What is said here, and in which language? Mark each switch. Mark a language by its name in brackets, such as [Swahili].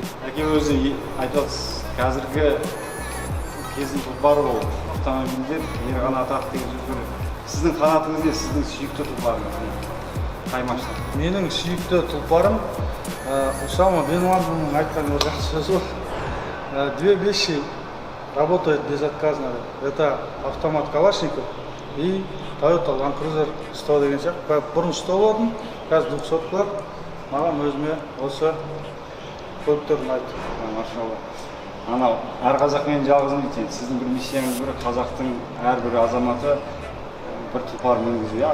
[Kazakh] Әке өзі айтып жатсыз, қазіргі кездің тұлпары ол автомобильдер ер қанат ат деген сөздер. Сіздің қанатыңыз не, сіздің сүйікті тұлпарыңыз? Қай машина? Менің сүйікті тұлпарым Усама бен Ладеннің айтқан бір жақсы сөзі бар. [Russian] 2 вещи работают безотказно. Это автомат Калашников и Toyota Land Cruiser 100 [Kazakh] деген сияқты. Бұрын 100 болдым, қазір 200-лар. Маған өзіме осы көліктерін айтты. Машалла. Анау әр қазақ мен жалғызым дейді. Сіздің бір миссияңыз бір қазақтың әрбір азаматы бір тұлпар мінгізу.